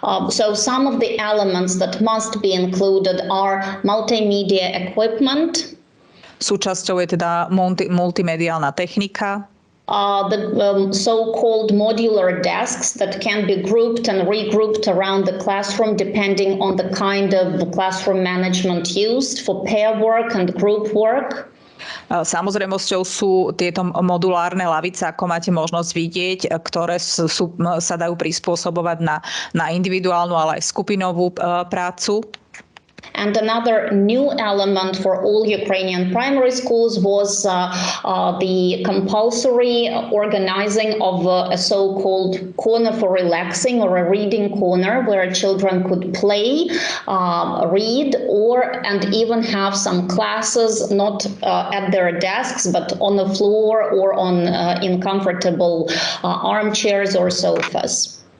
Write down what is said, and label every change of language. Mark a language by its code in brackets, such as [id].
[en] So some of the elements that must be included are multimedia equipment. [sk] Súčasťou je teda multimediálna technika. [en] The so-called modular desks that can be grouped and regrouped around the classroom depending on the kind of classroom management used for pair work and group work. [sk] Samozrejmosťou sú tieto modulárne lavice, ako máte možnosť vidieť, ktoré sa dajú prispôsobovať na individuálnu, ale aj skupinovú prácu. [en] And another new element for all Ukrainian primary schools was the compulsory organizing of a so-called corner for relaxing, or a reading corner, where children could play, read, and even have some classes not at their desks, but on the floor or in comfortable armchairs or sofas.